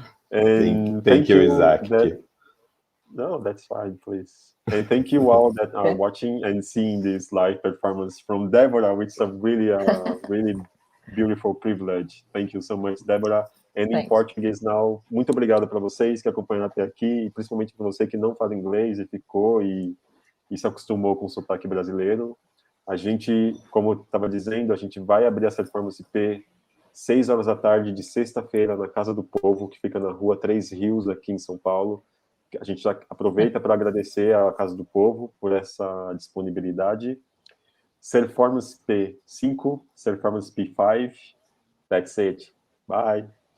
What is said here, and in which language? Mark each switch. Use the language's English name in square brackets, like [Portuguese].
[English] And thank you, Isaac. No, that's fine, please. And thank you all that are watching and seeing this live performance from Deborah, which is really beautiful privilege. Thank you so much, Deborah. and in Thanks. Portuguese now. [Portuguese] Muito obrigado para vocês que acompanharam até aqui, e principalmente para você que não fala inglês e ficou e se acostumou com o sotaque brasileiro. A gente, como eu estava dizendo, a gente vai abrir a SerformanceP 6 horas da tarde de sexta-feira na Casa do Povo, que fica na rua 3 Rios, aqui em São Paulo. A gente já aproveita para agradecer à Casa do Povo por essa disponibilidade. [English] SerformanceP 5, SerformanceP 5. That's it. Bye.